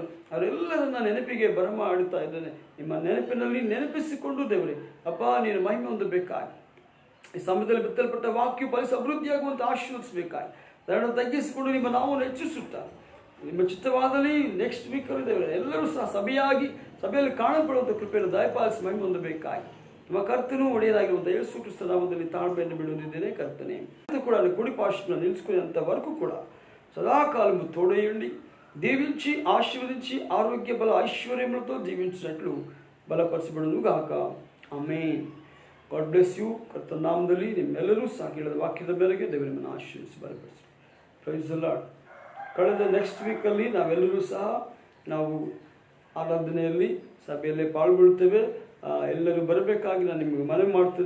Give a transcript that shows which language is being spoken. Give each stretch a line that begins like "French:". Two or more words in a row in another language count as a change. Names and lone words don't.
Kannada: ಅವರೆಲ್ಲರನ್ನ ನೆನಪಿಗೆ ಬರಮಾಡುತ್ತಾ ಇದ್ದಾನೆ. ನಿಮ್ಮ ನೆನಪಿನಲ್ಲಿ ನೆನಪಿಸಿಕೊಂಡು ದೇವರೇ ನೀನು ಮಹಿಮೆ ಹೊಂದಬೇಕಾಗಿ ಈ ಸಮಯದಲ್ಲಿ ಬಿತ್ತಲ್ಪಟ್ಟ ವಾಕ್ಯ ಫಲಿಸಿ ಅಭಿವೃದ್ಧಿಯಾಗುವಂತೆ ಆಶೀರ್ವದಿಸಬೇಕಾಗಿ ದಯವನ್ನು ತಗ್ಗಿಸಿಕೊಂಡು ನಿಮ್ಮ ನಾಮವನ್ನು ಹೆಚ್ಚಿಸುತ್ತಾ ನಿಮ್ಮ ಚಿತ್ತವಾದಲ್ಲಿ
English: next week
Kannada: ಎಲ್ಲರೂ ಸಹ ಸಭೆಯಲ್ಲಿ ಕಾಣಲ್ಪಡುವಂಥ ಕೃಪೆಯನ್ನು ದಯಪಾಲಿಸಿ ಮಹಿಮೆ ಹೊಂದಬೇಕಾಗಿ ನಿಮ್ಮ ಕರ್ತನೂ ಒಡೆಯದಾಗಿರುವಂಥ ಯೇಸು ಕ್ರಿಸ್ತ ನಾಮದಲ್ಲಿ ತಾಳ್ಮೆಯನ್ನು ಬಿಡುವುದಿದ್ದೇನೆ ಕರ್ತನೆ. ಅದು ಕೂಡ
Telugu: కుడిపార్శ్వన నిలుచుకునేంత వరకు కూడా సదాకాలము తోడయుండి దీవించి ఆశీర్వదించి ఆరోగ్య బల ఐశ్వర్యములతో జీవించినట్లు బలపరచబడును గాక.
English: Amen. God bless you.
Kannada: ಕರ್ತನ ನಾಮದಲ್ಲಿ ನಿಮ್ಮೆಲ್ಲರೂ ಸಹ ಕೇಳಿದ ವಾಕ್ಯದ ಮೇರೆಗೆ ದೇವರು ನಿಮ್ಮನ್ನು ಆಶೀರ್ವಿಸಿ ಬಲಪಡಿಸಿ.
English: Praise the Lord.
Kannada: ಕಳೆದ
English: next weekಲ್ಲಿ
Kannada: ನಾವೆಲ್ಲರೂ ಸಹ ನಾವು ಆರಾಧನೆಯಲ್ಲಿ ಸಭೆಯಲ್ಲೇ ಪಾಲ್ಗೊಳ್ತೇವೆ. ಎಲ್ಲರೂ ಬರಬೇಕಾಗಿ ನಾನು ನಿಮಗೆ ಮನವಿ ಮಾಡ್ತೇನೆ.